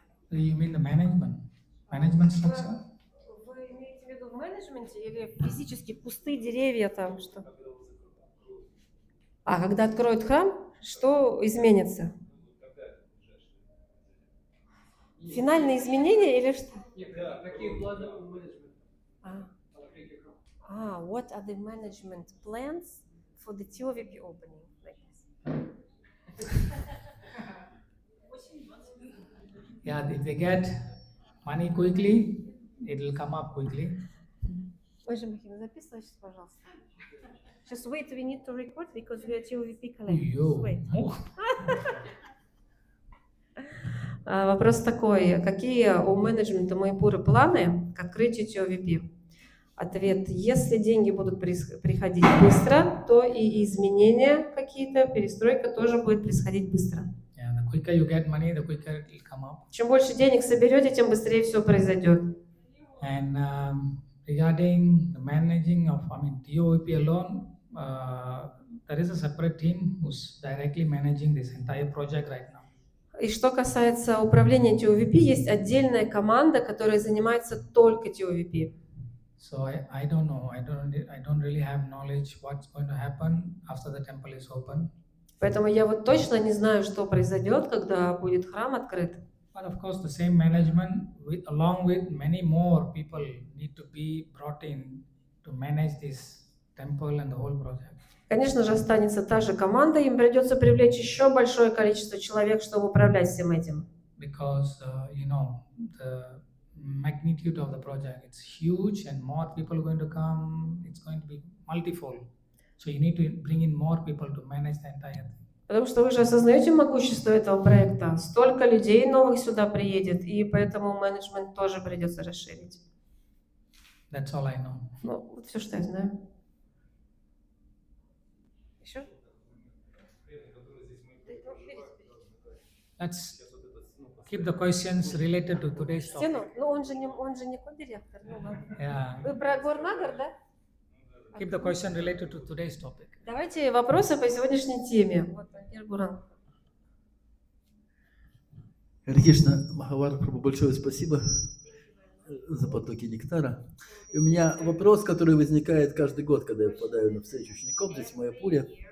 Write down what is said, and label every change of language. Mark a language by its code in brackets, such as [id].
[en] You mean the management structure? [ru] Вы имеете в виду в менеджменте или физически кусты, деревья там что? А когда откроют храм, что изменится? Финальные изменения или что? Какие планы у менеджмента? [en] What are the management plans for the TOVP opening? Like this. Yeah, if they get money quickly, it will come up quickly. [ru] Ой, Махина, записывай сейчас, пожалуйста. [en] Just wait, we need to record because we are TOVP collectors. Yo. Wait. [ru] Вопрос такой, какие у менеджмента Маяпура планы к открытию TOVP? Ответ, если деньги будут приходить быстро, то и изменения какие-то, перестройка тоже будет происходить быстро. [en] Yeah, the quicker you get money, the quicker it will come up. [ru] Чем больше денег соберете, тем быстрее все произойдет. [en] And regarding the managing of, TOVP alone, there is a separate team who's directly managing this entire project right now. [ru] И что касается управления TOVP, есть отдельная команда, которая занимается только TOVP. [en] So I don't know. I don't really have knowledge what's going to happen after the temple is open. [ru] Поэтому я вот точно не знаю, что произойдет, когда будет храм открыт. [en] But of course, the same management, along with many more people, need to be brought in to manage this temple and the whole project. [ru] Конечно же, останется та же команда, им придется привлечь еще большое количество человек, чтобы управлять всем этим. [en] Because the magnitude of the project. It's huge and more people are going to come. It's going to be multifold. So you need to bring in more people to manage the entire thing. [ru] Потому что вы же осознаете могущество этого проекта. Столько людей новых сюда приедет, и поэтому менеджмент тоже придется расширить. [en] That's all I know. [ru] Ну, вот все, что я знаю. Еще? [en] Let's keep the questions related to today's topic. [ru] Стену? Ну, он же не директор. Ну, ладно. [en] Yeah. [ru] Вы про Горнагар, да? [en] Keep the question related to today's topic. [ru] Давайте вопросы по сегодняшней теме. Вот, Гуран. Харе Кришна, Махавар Прабху, большое спасибо за потоки нектара. И у меня вопрос, который возникает каждый год, когда я попадаю на встречу учеников здесь в Маяпуре.